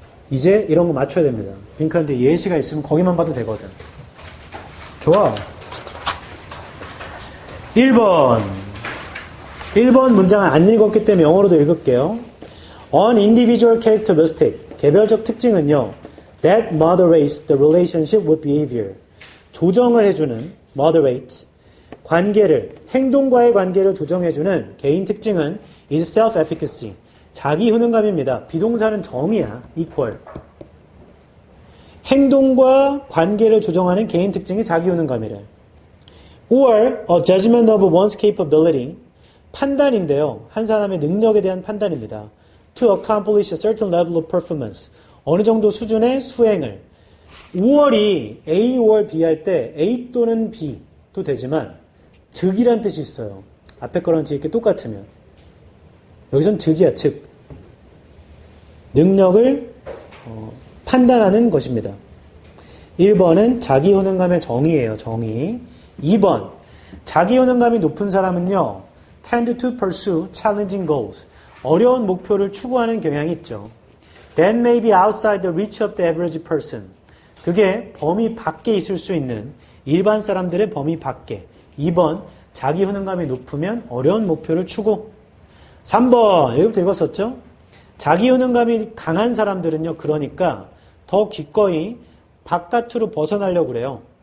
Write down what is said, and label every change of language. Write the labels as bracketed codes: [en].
[ko] 이제 이런 거 맞춰야 됩니다. 빈칸인데 예시가 있으면 거기만 봐도 되거든. 좋아. 1번. 1번 문장은 안 읽었기 때문에 영어로도 읽을게요. [en] An individual characteristic. [ko] 개별적 특징은요. [en] That moderates the relationship with behavior. [ko] 조정을 해주는 moderate. 관계를, 행동과의 관계를 조정해주는 개인 특징은 [en] is self-efficacy. [ko] 자기 효능감입니다. 비동사는 정의야. equal. 행동과 관계를 조정하는 개인 특징이 자기 효능감이래. [en] or a judgment of one's capability. [ko] 판단인데요. 한 사람의 능력에 대한 판단입니다. [en] to accomplish a certain level of performance. [ko] 어느 정도 수준의 수행을. 5월이 A, 5월 B 할 때 A 또는 B도 되지만 즉이란 뜻이 있어요. 앞에 거랑 뒤에 게 똑같으면. 여기선 즉이야, 즉. 능력을 판단하는 것입니다. 1번은 자기 효능감의 정의예요. 정의. 2번. 자기 효능감이 높은 사람은요. [en] tend to pursue challenging goals. [ko] 어려운 목표를 추구하는 경향이 있죠. [en] That may be outside the reach of the average person. [ko] 그게 범위 밖에 있을 수 있는 일반 사람들의 범위 밖에. 2번. 자기 효능감이 높으면 어려운 목표를 추구. 3번. 여기부터 읽었었죠? 자기 효능감이 강한 사람들은요. 그러니까 더 기꺼이 바깥으로 벗어나려고 그래요.